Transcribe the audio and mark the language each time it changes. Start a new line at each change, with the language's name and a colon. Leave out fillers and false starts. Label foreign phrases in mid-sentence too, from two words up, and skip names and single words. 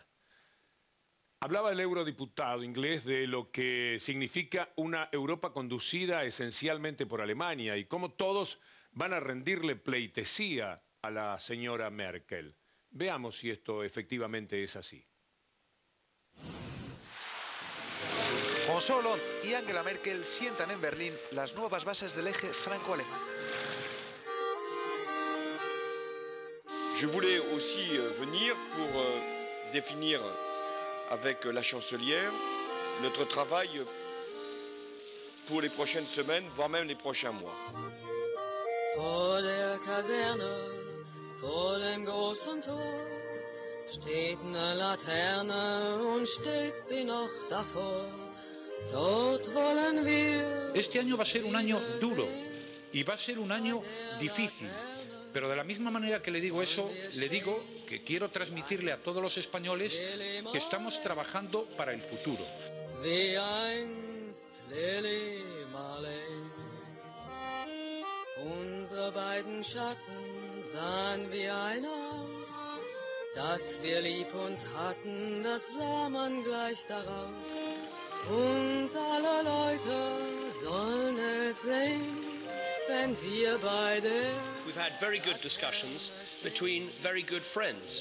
Spanish: Hablaba el eurodiputado inglés de lo que significa una Europa conducida esencialmente por Alemania y cómo todos van a rendirle pleitesía a la señora Merkel. Veamos si esto efectivamente es así. François Hollande y Angela Merkel sientan en Berlín las nuevas bases del eje franco-alemán.
French: Je voulais aussi venir pour définir avec la chancelière notre travail pour les prochaines semaines, voire même les prochains mois.
German: Vor der Kaserne, vor dem großen Tor, steht eine Laterne und steht sie noch davor. Dort wollen wir.
Spanish: Este año va a ser un año duro y va a ser un año difícil. Pero de la misma manera que le digo eso, le digo que quiero transmitirle a todos los españoles que estamos trabajando para el futuro.
German: Wie einst Lili Marleen. Unsere beiden Schatten sahen wie ein aus. Dass wir lieb uns hatten, das sah man gleich daraus. Und alle Leute sollen es sehen.
English: We've had very good discussions between very good friends.